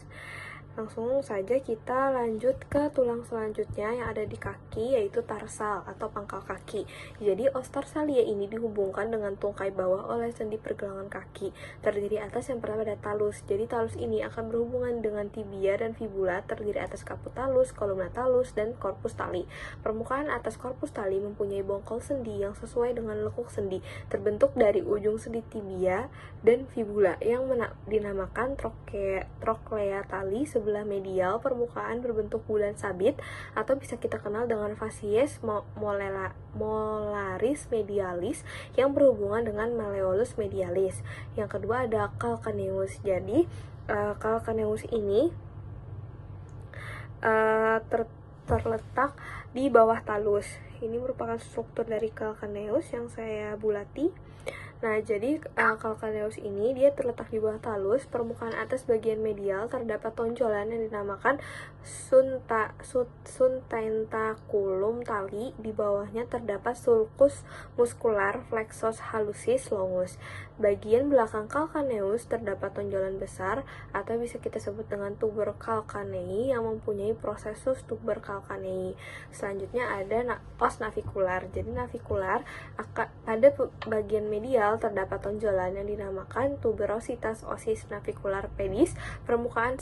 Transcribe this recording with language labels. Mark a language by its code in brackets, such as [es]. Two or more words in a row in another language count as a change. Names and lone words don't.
[id] Langsung saja kita lanjut ke tulang selanjutnya yang ada di kaki, yaitu tarsal atau pangkal kaki. Jadi [la] os tarsalia [id] ini dihubungkan dengan tungkai bawah oleh sendi pergelangan kaki. Terdiri atas yang pertama ada talus. Jadi talus ini akan berhubungan dengan tibia dan fibula, terdiri atas [la] caput talus, columna talus, [id] dan [la] corpus tali. [id] Permukaan atas [la] corpus tali [id] mempunyai bongkol sendi yang sesuai dengan lekuk sendi, terbentuk dari ujung sendi tibia dan fibula yang dinamakan [la] troklea tali [id] sebelah medial permukaan berbentuk bulan sabit, atau bisa kita kenal dengan [la] facies molaris medialis [id] yang berhubungan dengan [la] malleolus medialis. [id] Yang kedua ada calcaneus. Jadi calcaneus ini terletak di bawah talus. Ini merupakan struktur dari calcaneus yang saya bulati. Nah, jadi calcaneus ini dia terletak di bawah talus. Permukaan atas bagian medial terdapat tonjolan yang dinamakan [la] suntentaculum tali. [id] Di bawahnya terdapat [la] sulcus muscular flexus hallucis longus. [id] Bagian belakang calcaneus terdapat tonjolan besar atau bisa kita sebut dengan [la] tuber calcanei [id] yang mempunyai [la] prosesus tuber calcanei. [id] Selanjutnya ada [la] os navicular. [id] Jadi navicular pada bagian medial terdapat tonjolan yang dinamakan [la] tuberositas osis navicular pedis.